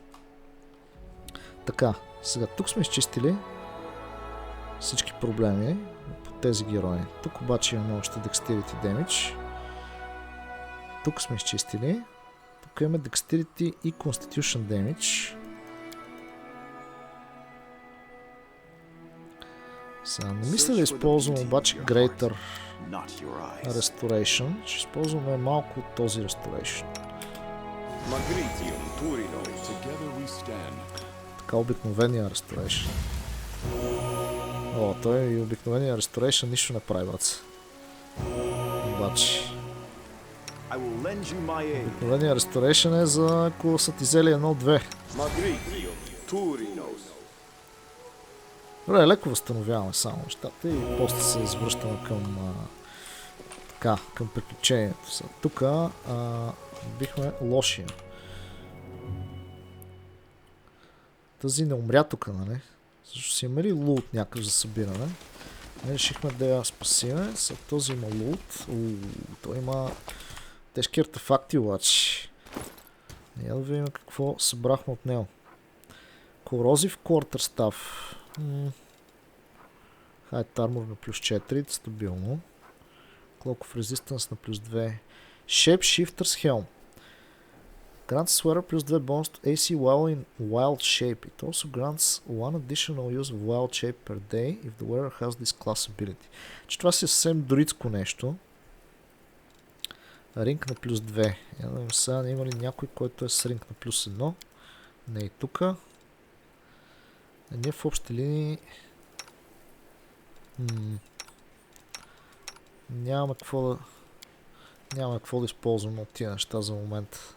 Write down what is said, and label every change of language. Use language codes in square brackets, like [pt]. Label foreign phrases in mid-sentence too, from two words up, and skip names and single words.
[bg] Така, сега тук сме изчистили всички проблеми по тези герои. Тук обаче имаме още [en] Dexterity Damage. [bg] Тук сме изчистили. Тук имаме Dexterity и [en] Constitution Damage. [bg] Сега не мисля да използвам обаче Greater [en] not your eyes. Restoration. [bg] Ще използваме малко от този Restoration. [en] Together we stand. [bg] Така обикновения Restoration. О, той и обикновения Restoration нищо не прави, бац. Обаче [en] I will lend you my aid. [bg] обикновения Restoration е за ако са ти взели 1-2. Добре, леко възстановяваме само нещата и после се извръщаме към към приключението. Тук бихме лошия. Тази не умря тук, нали? Защо си имали лут някакъв за събиране. Ние решихме да я спасиме. След този има лут. Той има тежки артефакти обаче. Я да видим какво събрахме от него. Корозив Quarterstaff. [en] Hide armor [bg] на плюс 4, стабилно. Cloak of Resistance на плюс 2. [en] Shape Shifter's Helm. Grants Sweater плюс 2 bonus to AC while in wild shape. It also grants one additional use of wild shape per day if the wearer has this class ability. [bg] Че това си е съвсем друидско нещо. Ринг на плюс 2. Сега има ли някой, който е с ринг на плюс 1? Не и тука. Ние в общи линии нямаме какво да използваме от тия неща за момент.